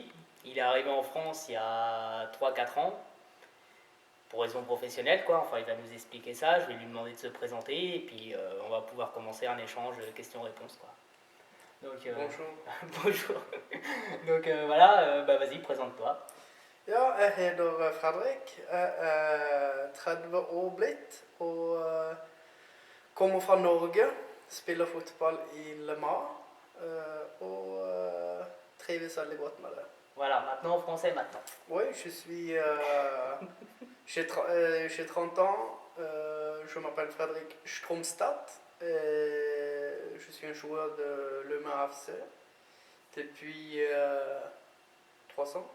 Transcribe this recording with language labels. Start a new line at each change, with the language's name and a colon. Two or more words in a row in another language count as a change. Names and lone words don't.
French: Il est arrivé en France il y a 3 4 ans, pour raison professionnelle, quoi. Enfin, il va nous expliquer ça. Je vais lui demander de se présenter et puis on va pouvoir commencer un échange questions-réponses, quoi. Donc, Bonjour. bonjour. Donc voilà, bah, vas-y, présente-toi.
Norwegian: Ja, jeg heter Fredrik. Jeg er 30 år blitt og kommer fra Norge. Spiller fotball i Le Mans og trives veldig godt med det.
French: Voilà, maintenant en français maintenant. Oui, j'ai 30 ans. Je m'appelle Fredrik Stromstad. Je suis un joueur de Le Mans FC depuis 3 ans.